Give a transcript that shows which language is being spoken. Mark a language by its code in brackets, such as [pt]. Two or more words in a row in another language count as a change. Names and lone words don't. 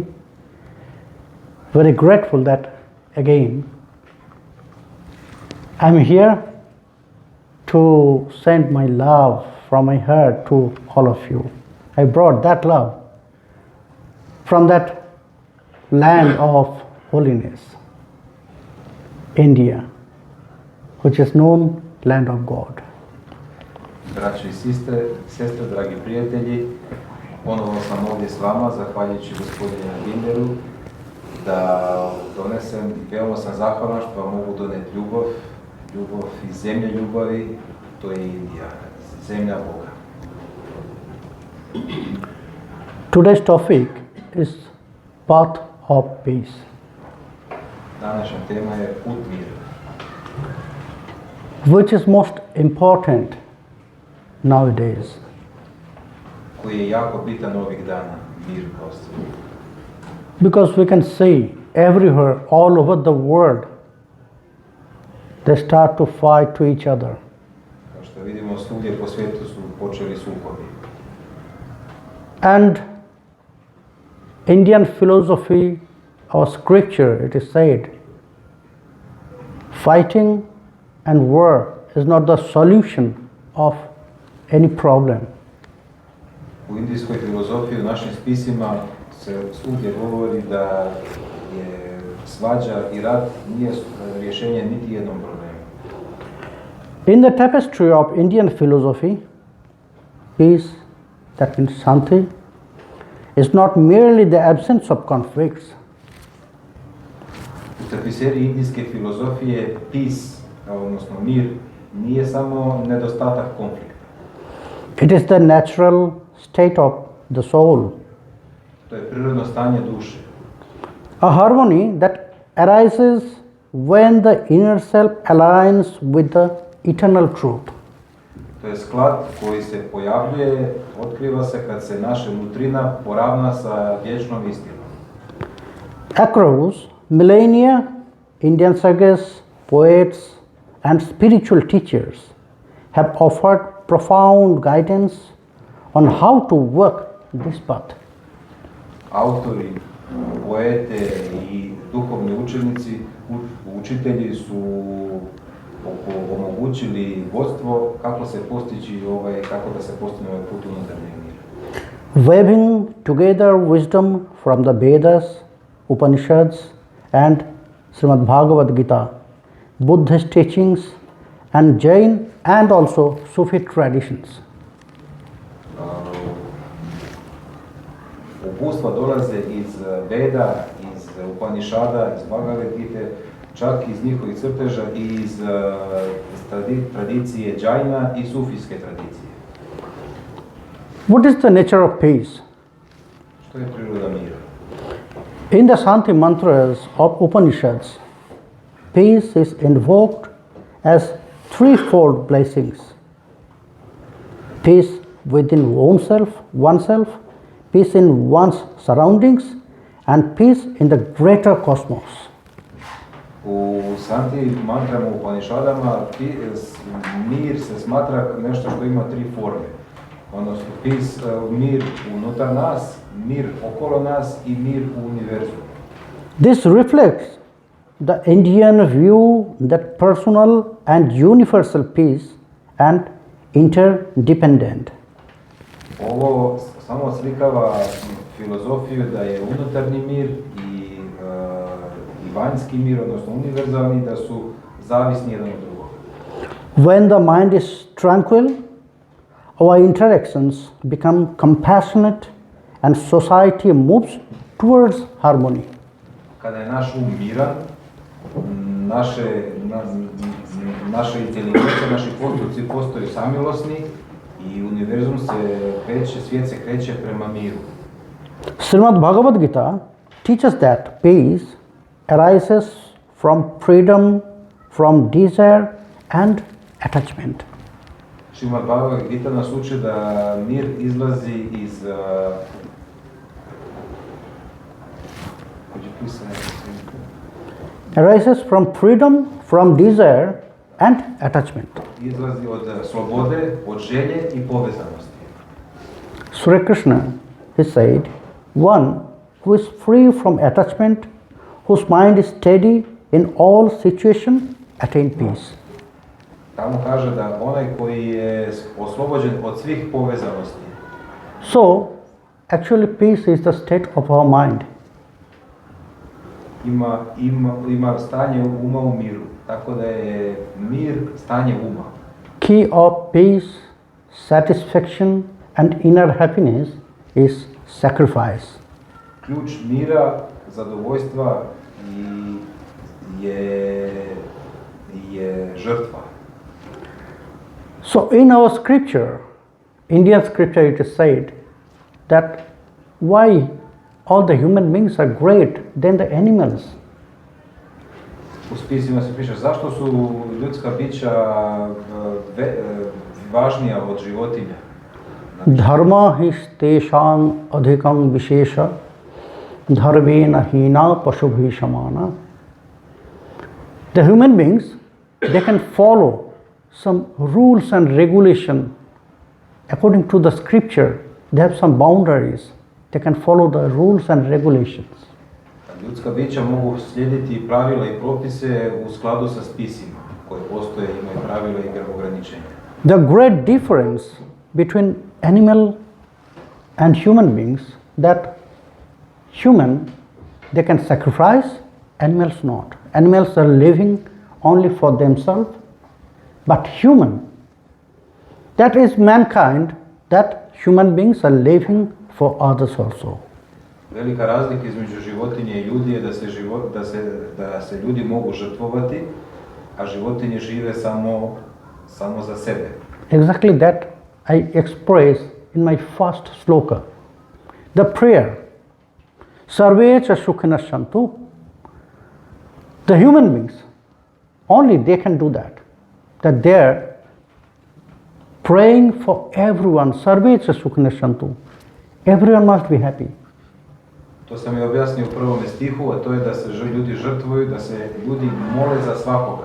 [en] Very grateful that again I am here to send my love from my heart to all of you. I brought that love from that land of holiness, India, which is known land of God. [hr] Braćo i sestre, dragi prijatelji, ponovno sam ovdje s vama, zahvaljujući gospodinu Yoginderu, da donesem, veoma sam zahvalan što vam mogu doneti ljubav iz zemlje ljubavi, to je Indija, zemlja Boga. [en] Today's topic is path of peace. [hr] Današnja tema je put mira. [en] Which is most important nowadays. [hr] Koji je jako bitan ovih dana, mir prosto. [en] Because we can see everywhere, all over the world, they start to fight to each other. [hr] Kao što vidimo, svugdje po svijetu su počeli sukobi. [en] And Indian philosophy or scripture, it is said, fighting and war is not the solution of any problem. [hr] U indijskoj filozofiji, u našim spisima se svugdje govori da je svađa i rat nije rješenje niti jednom problemu. [en] In the tapestry of Indian philosophy, peace, that means shanti, is not merely the absence of conflicts. [hr] U tapiseriji indijske filozofije peace, odnosno mir, nije samo nedostatak konflikta. [en] It is the natural state of the soul. [hr] To je prirodno stanje duše. [en] A harmony that arises when the inner self aligns with the eternal truth. [hr] To je sklad koji se pojavljuje, otkriva se kad se naša nutrina poravna sa vječnom istinom. [en] Across millennia, Indian sages, poets, and spiritual teachers have offered profound guidance on how to work this path. [hr] Autori, poete i duhovni učitelji su omogućili vodstvo kako se postići kako da se postigne ovaj put unutarnjeg mira. [en] Weaving together wisdom from the Vedas, Upanishads, and Srimad Bhagavad Gita, Buddhist teachings, and Jain and also Sufi traditions. [hr] Upustva dolaze iz Veda, iz Upanishada, iz Bhagavad Gite, čak iz njihovih crteža i iz tradicije Jaina i sufijske tradicije. [en] What is the nature of peace? [hr] Što je priroda mira? [en] In the Shanti mantras of Upanishads, peace is invoked as threefold blessings. Peace within oneself, peace in one's surroundings, and peace in the greater cosmos. [hr] U Santi mantrama Upanishadama mir se smatra nešto što ima tri forme. Odnosno mir unutar nas, mir okolo nas i mir u univerzumu. [en] This reflects the Indian view that personal and universal peace and interdependent. [hr] Ovo samo oslikava filozofiju da je unutarnji mir i vanjski mir, odnosno univerzalni, da su zavisni jedan od drugog. [en] When the mind is tranquil, our interactions become compassionate and society moves towards harmony. [hr] kada je naš miran, naša inteligencija, naši postupci postaju samilosni i univerzum se kreće, svijet se kreće prema miru. [en] Srimad Bhagavad Gita teaches that peace arises from freedom, from desire and attachment. [hr] Srimad Bhagavad Gita nas uči da mir izlazi iz [en] arises from freedom, from desire and attachment. [hr] Izlazi od slobode, od želje i povezanosti. [en] Sri Krishna, he said, one who is free from attachment, whose mind is steady in all situations, attain peace. [hr] Tamo kaže da onaj koji je oslobođen od svih povezanosti. [en] So, actually peace is the state of our mind. [hr] Ima stanje uma u miru, tako da je mir stanje uma. [en] Key of peace, satisfaction and inner happiness is sacrifice. [hr] Ključ mira, zadovoljstva je žrtva. [en] So in our scripture, Indian scripture, it is said that why all the human beings are great than the animals. [hr] U spisima se piše zašto su ljudska bića važnija od životinja. [sa] Dharma his tesham adhikam vishesha dharvena hina pashubhi shamana. [en] The human beings, they can follow some rules and regulation according to the scripture. They have some boundaries. They can follow the rules and regulations. Ljudska bića mogu slijediti pravila i propise u skladu sa spisima koje postoje, imaju pravila i ograničenja. The great difference between animal and human beings that human, they can sacrifice, animals not. Animals are living only for themselves, but human, that is mankind, that human beings are living for others also. [hr] Velika razlika između životinje i ljudi je da se ljudi mogu žrtvovati, a životinje žive samo za sebe. [en] Exactly that I express in my first sloka. The prayer, [sa] Sarve cha sukhina santu. [en] The human beings, only they can do that. That they are praying for everyone, [sa] Sarve cha sukhina santu. [en] Everyone must be happy. [hr] To sam i objasnio u prvom stihu, a to je da se ljudi žrtvuju, da se ljudi mole za svakoga.